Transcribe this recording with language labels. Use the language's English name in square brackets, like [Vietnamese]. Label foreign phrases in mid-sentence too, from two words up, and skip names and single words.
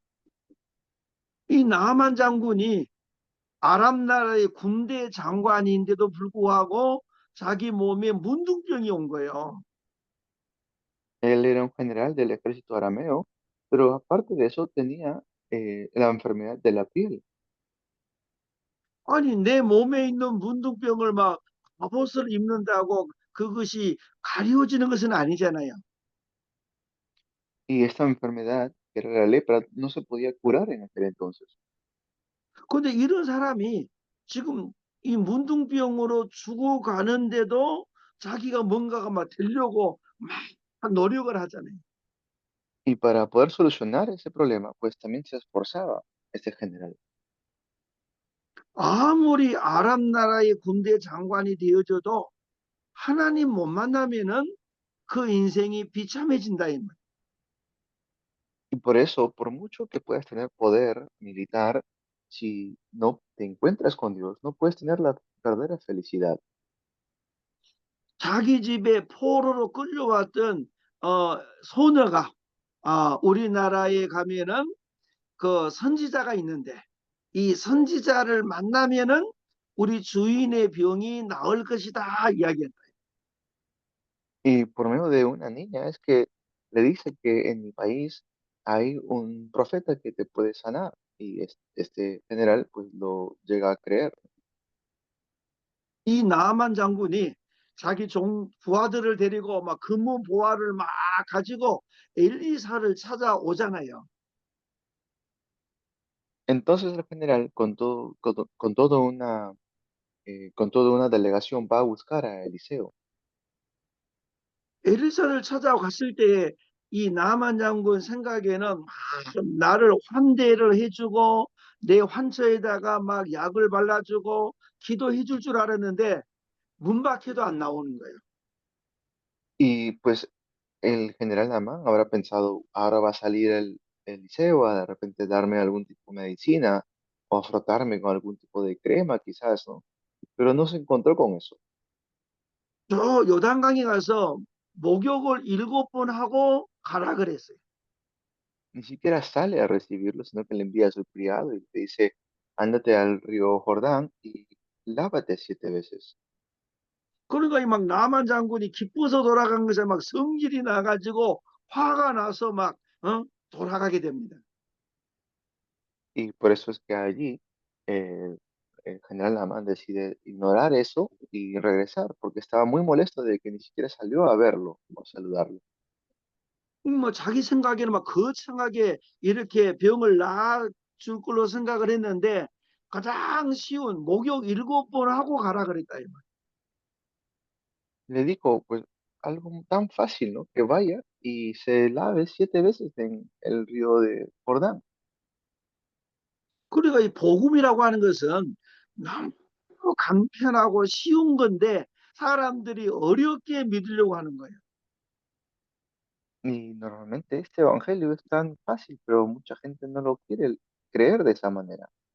[Korean] 이 나만 장군이 아람 나라의 군대 장관인데도 불구하고 자기 몸에 문둥병이 온 거예요. [Spanish] Él era un general del ejército arameo, pero aparte de eso tenía la enfermedad de la piel. [Korean] 아니 내 몸에 있는 문둥병을 막 갑옷을 입는다고 그것이 가려지는 것은 아니잖아요. [Spanish] Y esta enfermedad, que era la lepra, no se podía curar en aquel entonces. [Korean] 근데 이런 사람이 지금 이 문둥병으로 죽어가는데도 자기가 뭔가가 막 되려고 막 노력을 하잖아요. [Spanish] Y para poder solucionar ese problema, pues también se esforzaba este general. [Korean] 아무리 아람 나라의 군대 장관이 되어져도 하나님 못 만나면은 그 인생이 비참해진다 이 말. [Spanish] Y por eso, por mucho que puedas tener poder militar, si no te encuentras con Dios, no puedes tener la verdadera felicidad. [Korean] 자기 집에 포로로 끌려왔던 소녀가 우리나라에 가면은 그 선지자가 있는데 이 선지자를 만나면은 우리 주인의 병이 나을 것이다 이야기한다. [Spanish] Y por medio de una niña es que le dice que en mi país hay un profeta que te puede sanar. Y este general pues lo llega a creer. [Korean] 이 나만 장군이 자기 종 부하들을 데리고 막 금은 보화를 막 가지고 엘리사를 찾아오잖아요. [Spanish] Entonces el general con toda una delegación va a buscar a Eliseo. [Korean] 엘리사를 찾아갔을 때 이 나만 장군 생각에는 막 나를 환대를 해주고 내 환처에다가 막 약을 발라주고 기도해 줄 줄 알았는데 문 밖에도 안 나오는 거예요. [Spanish] Y pues el general Namán habrá pensado, ahora va a salir el liceo a de repente darme algún tipo de medicina o a frotarme con algún tipo de crema quizás, ¿no? Pero no se encontró con eso. [Korean] 저 요단강에 가서 목욕을 7번 하고 가라 그랬어요. [Spanish] Ni siquiera sale a recibirlo, sino que le envía a su criado y le dice, ándate al río Jordán y lávate 7 veces. [Korean] 그러니까 막 나만 장군이 기뻐서 돌아간 것에 막 성질이 나가지고 화가 나서 막 돌아가게 됩니다. [Spanish] Y por eso es que allí eh, el general Namán decide ignorar eso y regresar, porque estaba muy molesto de que ni siquiera salió a verlo o a saludarlo. [Korean] 뭐 자기 생각에는 막 거창하게 이렇게 병을 나아줄 걸로 생각을 했는데 가장 쉬운 목욕 7번 하고 가라 그랬다. 이 말. [Spanish] Le dijo, pues algo tan fácil, ¿no? Que vaya y se lave 7 veces en el río de Jordán. [Korean] 그러니까 이 복음이라고 하는 것은 너무 간편하고 쉬운 건데 사람들이 어렵게 믿으려고 하는 거예요. [Spanish] Y normalmente este evangelio es tan fácil, pero mucha gente no lo quiere creer de esa manera.